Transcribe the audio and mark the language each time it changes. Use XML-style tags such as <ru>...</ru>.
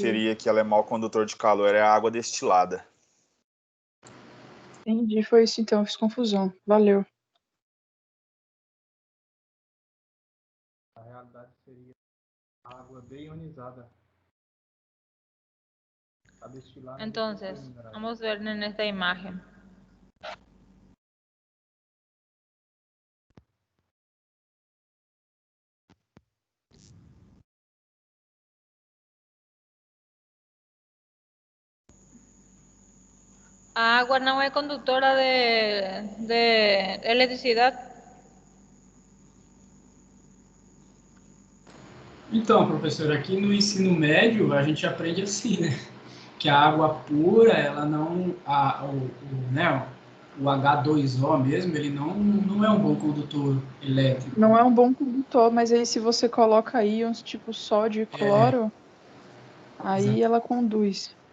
<pt>seria que ela é mau condutor de calor, é a água destilada. Entendi, foi isso então, fiz confusão. Valeu. A realidade seria a água bem ionizada. A destilar não</pt> <es>Entonces,</es> <pt>recupera minerais.</pt> <es>vamos a ver en esta imagen. A agua no es conductora de electricidad.</es> <pt>Então, professor, aqui no ensino médio a gente aprende assim, né? Que a água pura, ela não, né, o H2O mesmo, ele não é um bom condutor elétrico. Não é um bom condutor, mas aí se você coloca íons tipo sódio e cloro, aí ela conduz.</pt>